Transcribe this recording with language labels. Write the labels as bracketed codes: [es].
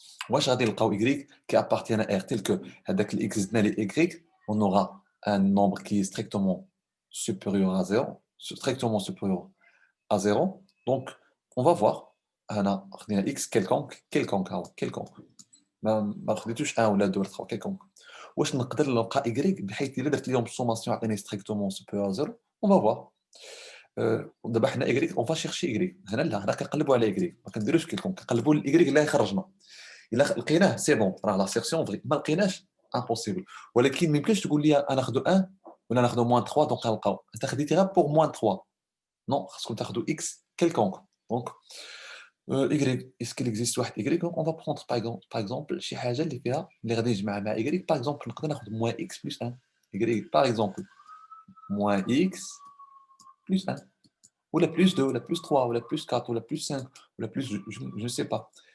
[ar] واش غادي نلقاو [fr] Y qui appartient à R tel que [ar] هذاك ال X زدنا ليه Y, [fr] on aura un nombre qui est strictement supérieur à 0, strictement supérieur à 0. Donc, on va voir. [ar] أنا خدينا [fr] X quelconque هاو quelconque. [ar] ما خديتوش 1 ولا 2 ولا 3 quelconque. واش نقدر نلقى Y بحيث إلا درت لهم السوماسيون عطيني [fr] strictement supérieur à 0. On va voir. [ar] دابا حنا [fr] Y on va chercher Y. [ar] هنا لا، هنا كنقلبوا على Y، ما كنديروش quelconque، كنقلبوا ال Y اللي يخرجنا. إلا لقيناه سي بون، راه لاسيرسيون فغي. ما لقيناش امبوسيبل. ولكن ما يمكنش تقول لي انا ناخذ 1 ولا ناخذ موان 3 دونك غنلقاو. انت خديتي غير بور موان 3. نو، خاصكم تاخذوا اكس quelconque. دونك Y, [fr] est-ce qu'il existe [ar] واحد Y؟ [fr] on va prendre par exemple [ar] شي حاجه اللي فيها اللي غادي نجمع مع Y. [fr] par exemple [ar] نقدر ناخذ [fr] موان x plus 1. Y par exemple moins x plus 1 ولا plus 2 ولا plus 3 ولا plus 4 ولا plus 5 ولا plus je ne sais pas.